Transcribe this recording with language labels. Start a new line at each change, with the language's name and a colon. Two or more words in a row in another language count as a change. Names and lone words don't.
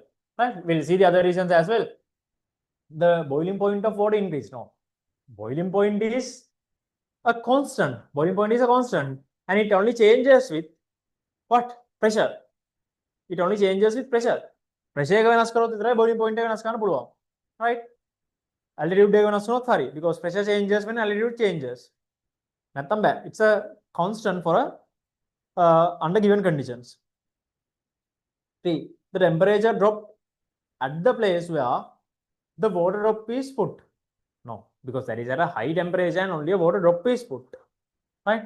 English: Right? We'll see the other reasons as well. The boiling point of water increase. No. Boiling point is a constant. Boiling point is a constant. And it only changes with what? Pressure. It only changes with pressure.
Sinhala: Pressure එක වෙනස් කරොත් විතරයි
English: boiling point
Sinhala: එක වෙනස් කරන්න පුළුවන්. Right? Altitude එක වෙනස් වුණොත් හරි,
English: because pressure changes when altitude changes.
Sinhala: නැත්තම් බෑ.
English: It's a constant for a under given conditions. 3. The temperature drop at the place where the water drop is put. No, because that is at a high temperature and only a water drop is put. Right?